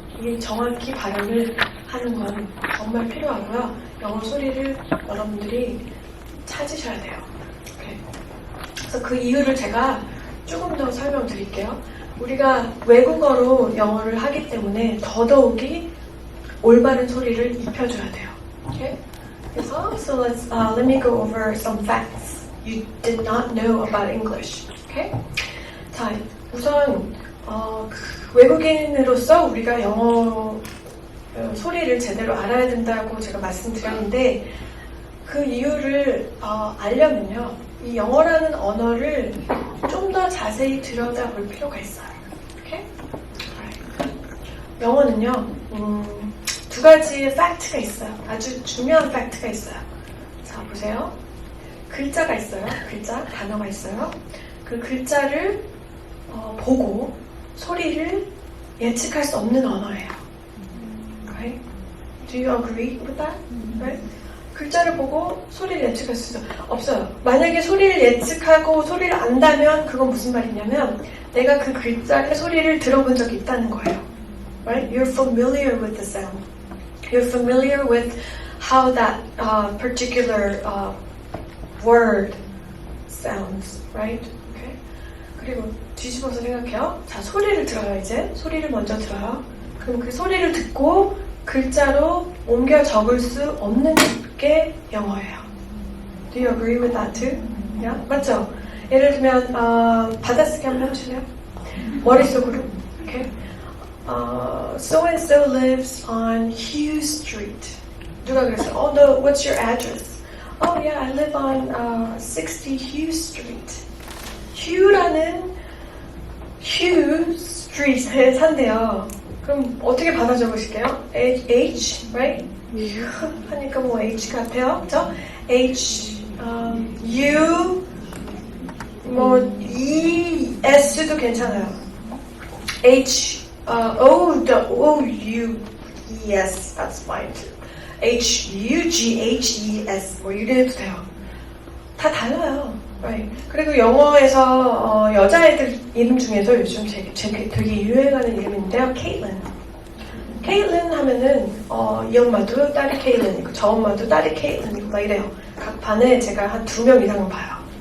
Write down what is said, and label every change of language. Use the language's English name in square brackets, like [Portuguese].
[Korean] 이게 정확히 발음을 하는 건 정말 필요하고요. 영어 소리를 여러분들이 찾으셔야 돼요. 오케이. 그래서 그 이유를 제가 조금 더 설명드릴게요. 우리가 외국어로 영어를 하기 때문에 더더욱이 올바른 소리를 입혀줘야 돼요. [English] Okay? [Korean] 그래서 [English] so let me go over some facts you did not know about English. Okay? [Korean] 자, 우선 외국인으로서 우리가 영어 소리를 제대로 알아야 된다고 제가 말씀드렸는데 그 이유를 알려면요. 이 영어라는 언어를 좀 더 자세히 들여다볼 필요가 있어요. Okay? 영어는요. 두 가지의 팩트가 있어요. 아주 중요한 팩트가 있어요. 자, 보세요. 글자가 있어요. 단어가 있어요. 그 글자를 보고 소리를 예측할 수 없는 언어예요. [English] Right? Do you agree with that? Right? [Korean] 글자를 보고 소리를 예측할 수 없어요. 만약에 소리를 예측하고 소리를 안다면 그건 무슨 말이냐면 내가 그 글자의 소리를 들어본 적이 있다는 거예요. [English] Right? You're familiar with the sound. You're familiar with how that particular word sounds. Right? Okay? [Korean] 그리고 뒤집어서 생각해요. 자, 소리를 들어요, 이제. 소리를 먼저 들어요. 그럼 그 소리를 듣고 글자로 옮겨 적을 수 없는 게 영어예요. [English] Do you agree with that too? [Korean] Yeah? 맞죠? 예를 들면 받아쓰기 한번 해보실래요? 머릿속으로 이렇게 [English] So and so lives on Hughes Street. [Korean] 누가 그랬어요? [English] Oh no, what's your address? Oh yeah, I live on 60 Hughes Street. [Korean] Hugh라는 Hughes Street에 산대요. 그럼 어떻게 받아 적으실게요? [English] H, right? [Korean] 하니까 뭐 H 같아요, 그죠? H, U, 뭐 E, S도 괜찮아요. [English] H, O, U, E, S, that's fine too. [Korean] H, U, G, H, E, S, 뭐 이래도 돼요. 다 달라요. Right. 그리고 영어에서 여자애들 이름 중에서 요즘 되게 유행하는 이름인데요. 케이tlyn. 케이tlyn 하면은 이 엄마도 딸이 케이tlyn이고 저 엄마도 딸이 케이tlyn이고 막 이래요. 각 반에 제가 한 2명 이상은 봐요.